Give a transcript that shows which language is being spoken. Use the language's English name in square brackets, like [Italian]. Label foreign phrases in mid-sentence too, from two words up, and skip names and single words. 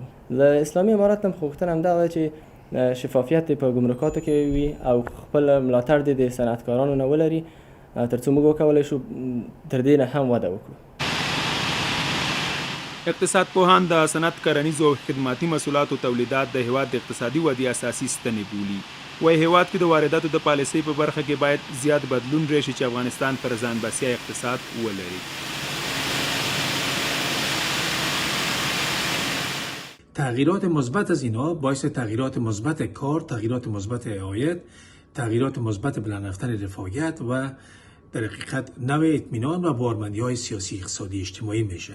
[Pashto] له اسلامي امارت هم غوښتنه همدا ده چې شفافیت په ګمرکاتو کې وي او خپل ملاتړ د صنعتکارانو نه ولري تر څو موږ وکولی شو تر دې نه هم وده وکړو. اقتصاد پوهان د صنعت کرنیزو او خدماتي محصولاتو تولیدات د هیواد د اقتصادي ودې اساسي ستنې بولي. وایي هیواد کې د وارداتو د پالیسۍ په برخه کې باید زیات بدلون راشي چې افغانستان پر ځان بسیا اقتصاد ولري. [Persian] تغییرات مثبت از اینها باعث تغییرات مثبت کار، تغییرات مثبت عاید، تغییرات مثبت بلند رفتن رفاهیت و در حقیقت نوع اطمینان و بارمندی‌های سیاسی، اقتصادی، اجتماعی میشه.